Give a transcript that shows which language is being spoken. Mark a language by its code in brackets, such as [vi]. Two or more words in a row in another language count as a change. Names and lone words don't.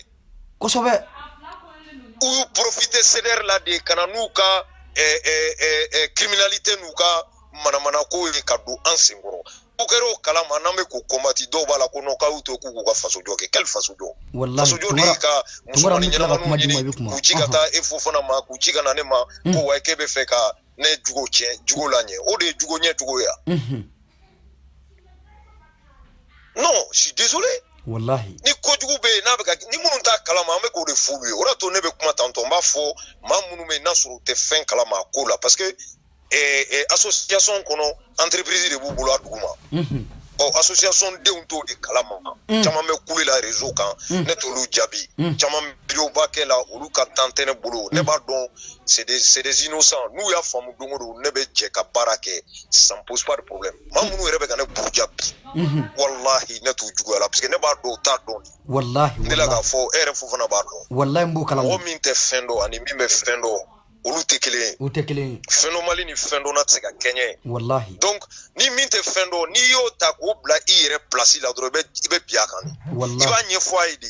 [bm] kosɛbɛ u y'u profiter CDR la de ka na n'u ka criminalité n'u ka manamanako ye ka don an senkɔrɔ o kɛra o kalama n'an bɛ k'o combattre dɔw b'a la ko non k'a y'u to k'u ka faso jɔ kɛ quel faso jɔ faso jɔ de ye ka musomanin ɲɛnamaninw ɲini k'u ci ka taa e Fofana ma k'u ci ka na ne ma ko wa k'e bɛ fɛ ka ne jugo tiɲɛ jugo la ɲɛ o de ye jugo ɲɛ cogo ye [fr] non je suis désolé [bm] wallahi ni kojugu bɛ yen n'a bɛ ka ni minnu t'a kalama an bɛ k'o de f'u ye o de y'a to ne bɛ kuma tantɔ n b'a fɔ maa minnu bɛ yen n'a sɔrɔ u tɛ fɛn kalama a ko la [fr] parce que [bm] association kɔnɔ entreprise de b'u bolo a dugu ma association denw t'o de kalama caman bɛ kule la réseau kan ne t'olu jaabi caman vidéo ba kɛ la olu ka temps tɛ ne bolo ne b'a dɔn [fr] c'est des innocents [bm] n'u y'a faamu don o don ne bɛ jɛ ka baara kɛ [fr] ça me pose pas de problème [bm] maa minnu yɛrɛ bɛ ka ne buruja bi wallahi ne t'u juguya la [fr] parce que [bm] ne b'a dɔn u t'a dɔn wallahi ne la k'a fɔ e yɛrɛ Fofana b'a dɔn wallahi n b'o kalama mɔgɔ min tɛ fɛn dɔn ani min bɛ fɛn dɔn olu tɛ kelen ye u tɛ kelen ye fɛn dɔ Mali ni fɛn dɔnna tɛ se ka kɛɲɛ wallahi donc ni min tɛ fɛn dɔn n'i y'o ta k'o bila i yɛrɛ place la dɔrɔn i bɛ bin a kan i b'a ɲɛfɔ a ye de